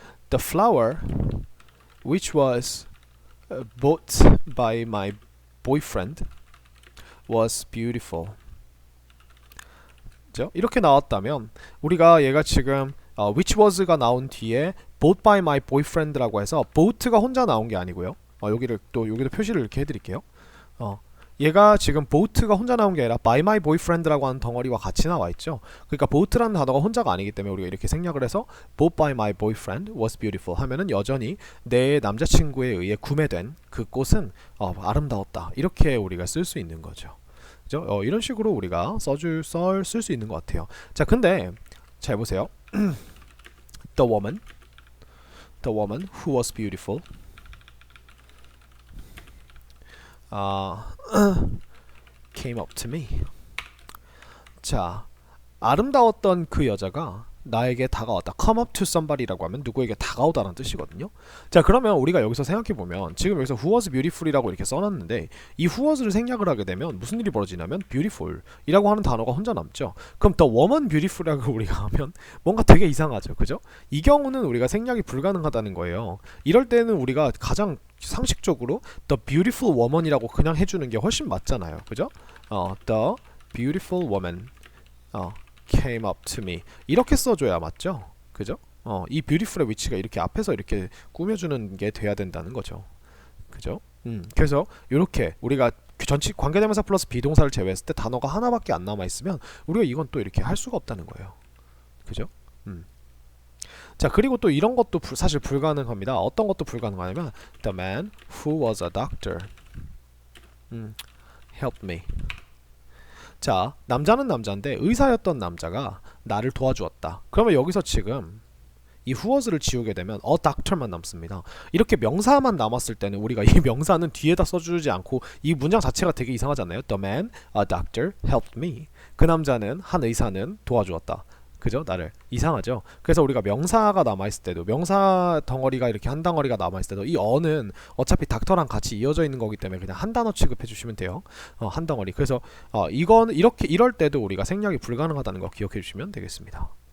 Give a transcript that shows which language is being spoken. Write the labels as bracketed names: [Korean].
[English] The flower which was bought by my boyfriend was beautiful. [Korean] 그죠? 이렇게 나왔다면 우리가 얘가 지금 [English] which was [Korean] 가 나온 뒤에 [English] bought by my boyfriend [Korean] 라고 해서 bought가 혼자 나온 게 아니고요. 여기도 표시를 이렇게 해드릴게요. 얘가 지금 bought가 혼자 나온 게 아니라 [English] by my boyfriend [Korean] 라고 하는 덩어리와 같이 나와 있죠. 그러니까 bought라는 단어가 혼자가 아니기 때문에 우리가 이렇게 생략을 해서 [English] bought by my boyfriend was beautiful [Korean] 하면은 여전히 내 남자친구에 의해 구매된 그 꽃은 아름다웠다. 이렇게 우리가 쓸 수 있는 거죠. 그죠? 이런 식으로 우리가 쓸 수 있는 것 같아요. 자, 근데 잘 보세요. [English] The woman who was beautiful came up to me. [Korean] 자, 아름다웠던 그 여자가 나에게 다가왔다. [English] come up to somebody [Korean] 라고 하면 누구에게 다가오다라는 뜻이거든요. 자, 그러면 우리가 여기서 생각해보면 지금 여기서 [English] who was beautiful [Korean] 이라고 이렇게 써놨는데 이 [English] who was [Korean] 를 생략을 하게 되면 무슨 일이 벌어지냐면 beautiful이라고 하는 단어가 혼자 남죠. 그럼 [English] the woman beautiful [Korean] 이라고 우리가 하면 뭔가 되게 이상하죠. 그죠? 이 경우는 우리가 생략이 불가능하다는 거예요. 이럴 때는 우리가 가장 상식적으로 [English] the beautiful woman [Korean] 이라고 그냥 해주는 게 훨씬 맞잖아요. 그죠? [English] The beautiful woman came up to me [Korean] 이렇게 써줘야 맞죠? 그죠? 이 beautiful의 위치가 이렇게 앞에서 이렇게 꾸며주는 게 돼야 된다는 거죠. 그죠? 그래서 이렇게 우리가 전치 관계대명사 플러스 비동사를 제외했을 때 단어가 하나밖에 안 남아 있으면 우리가 이건 또 이렇게 할 수가 없다는 거예요. 그죠? 자, 그리고 또 이런 것도 사실 불가능합니다. 어떤 것도 불가능하냐면 [English] the man who was a doctor helped me. [Korean] 자, 남자는 남자인데 의사였던 남자가 나를 도와주었다. 그러면 여기서 지금 이 [English] who was [Korean] 를 지우게 되면 [English] a doctor [Korean] 만 남습니다. 이렇게 명사만 남았을 때는 우리가 이 명사는 뒤에다 써주지 않고 이 문장 자체가 되게 이상하잖아요. [English] The man, a doctor, helped me. [Korean] 그 남자는 한 의사는 도와주었다. 그죠? 나를. 이상하죠? 그래서 우리가 명사가 남아있을 때도 명사 덩어리가 이렇게 한 덩어리가 남아있을 때도 이 어는 어차피 닥터랑 같이 이어져 있는 거기 때문에 그냥 한 단어 취급해 주시면 돼요. 한 덩어리. 그래서 이건 이럴 때도 우리가 생략이 불가능하다는 거 기억해 주시면 되겠습니다.